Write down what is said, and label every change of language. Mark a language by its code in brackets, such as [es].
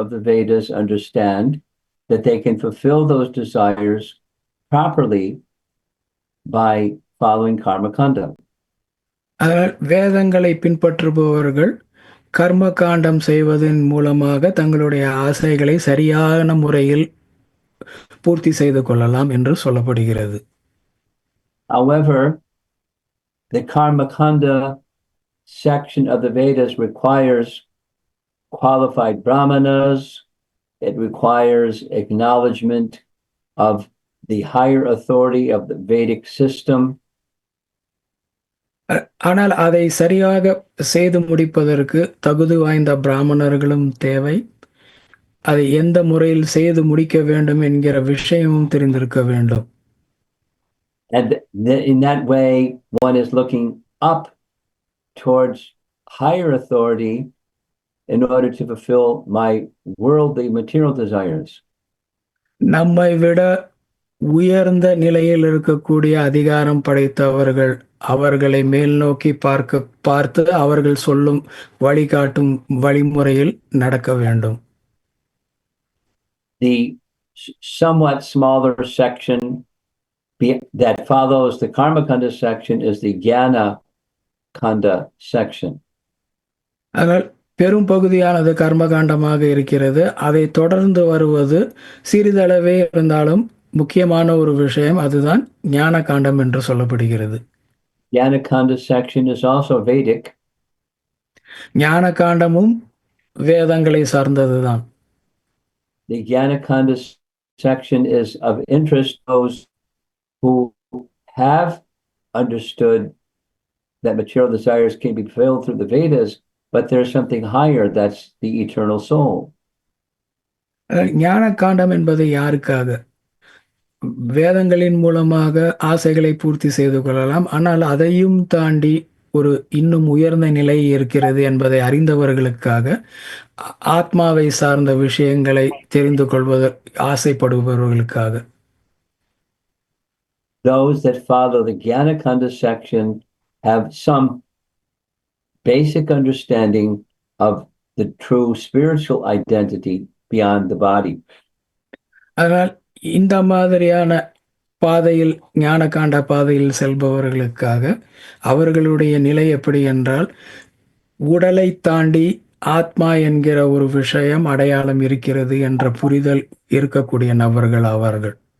[en] of the Vedas understand that they can fulfill those desires properly by following karma kanda. [ta] அதனால் வேதங்களை பின்பற்றுபவர்கள் கர்ம காண்டம் செய்வதன் மூலமாக தங்களுடைய ஆசைகளை சரியான முறையில் பூர்த்தி செய்து கொள்ளலாம் என்று சொல்லப்படுகிறது. [en] However, the karma kanda section of the Vedas requires qualified brahmanas. It requires acknowledgement of the higher authority of the Vedic system. [ta] ஆனால் அதை சரியாக செய்து முடிப்பதற்கு தகுதி வாய்ந்த பிராமணர்களும் தேவை. அதை எந்த முறையில் செய்து முடிக்க வேண்டும் என்கிற விஷயமும் தெரிந்திருக்க வேண்டும். [en] And in that way, one is looking up towards higher authority in order to fulfill my worldly material desires. [ta] நம்மை விட உயர்ந்த நிலையில் இருக்கக்கூடிய அதிகாரம் படைத்தவர்கள் அவர்களை மேல் நோக்கி பார்த்து அவர்கள் சொல்லும் வழிகாட்டும் வழிமுறையில் நடக்க வேண்டும். [en] The somewhat smaller section that follows the karma kanda section is the jnana kanda section. [ta] ஆனால் பெரும் பகுதியானது கர்மகாண்டமாக இருக்கிறது. அதை தொடர்ந்து வருவது சிறிதளவே இருந்தாலும் முக்கியமான ஒரு விஷயம், அதுதான் ஞான காண்டம் என்று சொல்லப்படுகிறது. [en] Jnana kanda section is also Vedic. [ta] ஞான காண்டமும் வேதங்களை சார்ந்ததுதான். [en] The jnana kanda section is of interest to those who have understood that material desires can be fulfilled through the Vedas, but there's something higher, that's the eternal soul. [ta] ஞான காண்டம் என்பது யாருக்காக? வேதங்களின் மூலமாக ஆசைகளை பூர்த்தி செய்து கொள்ளலாம். ஆனால் அதையும் தாண்டி ஒரு இன்னும் உயர்ந்த நிலை இருக்கிறது என்பதை அறிந்தவர்களுக்காக, ஆத்மாவை சார்ந்த விஷயங்களை தெரிந்து கொள்வதற்கு ஆசைப்படுபவர்களுக்காக. [en] Those that follow the Jnana Kanda section have some basic understanding of the true spiritual identity beyond the body. [ta] அதனால் இந்த மாதிரியான பாதையில் ஞான காண்ட பாதையில் செல்பவர்களுக்காக அவர்களுடைய நிலை எப்படி என்றால், உடலை தாண்டி ஆத்மா என்கிற ஒரு விஷயம் அடையாளம் இருக்கிறது என்ற புரிதல் இருக்கக்கூடிய நபர்கள் ஆவார்கள்.